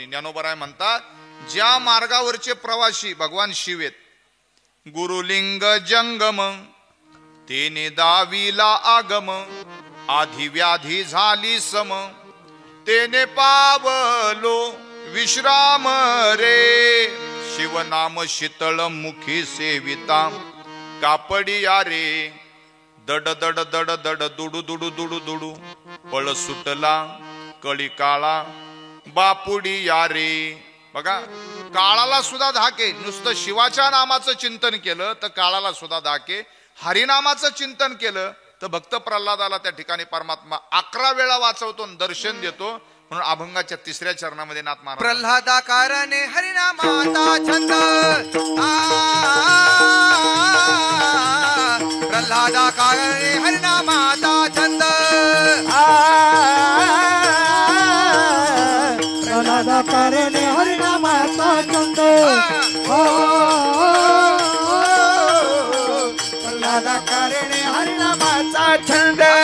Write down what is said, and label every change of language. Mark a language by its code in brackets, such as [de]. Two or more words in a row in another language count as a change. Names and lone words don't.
[mr] ज्ञानोबराय म्हणतात, ज्या मार्गावरचे प्रवासी भगवान शिव आहेत, गुरुलिंग जंगम तेने दावीला आगम, आधी व्याधी झाली सम, तेने पावलो विश्राम रे. शिवनाम शीतळ मुखी सेविता कापडिया रे, दड दड दड दड दुडू दुडू दुडू दुडू. पळ सुटला कळी काळा बापुडिया रे. बघा, काळाला सुद्धा धाके. नुसतं शिवाच्या नामाचं चिंतन केलं तर काळाला सुद्धा धाके. हरिनामाचं चिंतन केलं तर भक्त प्रल्हादाला त्या ठिकाणी परमात्मा 11 वेळा वाचवतो, दर्शन देतो. म्हणून अभंगाच्या 3ऱ्या चरणामध्ये नाथ महाराज प्रल्हादाकारणे हरिनामाचा छंद प्रल्हादाकारणे हरिनामाचा छंद प्रल्हादाकारणे हरिनामाचा छंद प्रल्हादाकारणे हरिनामाचा छंद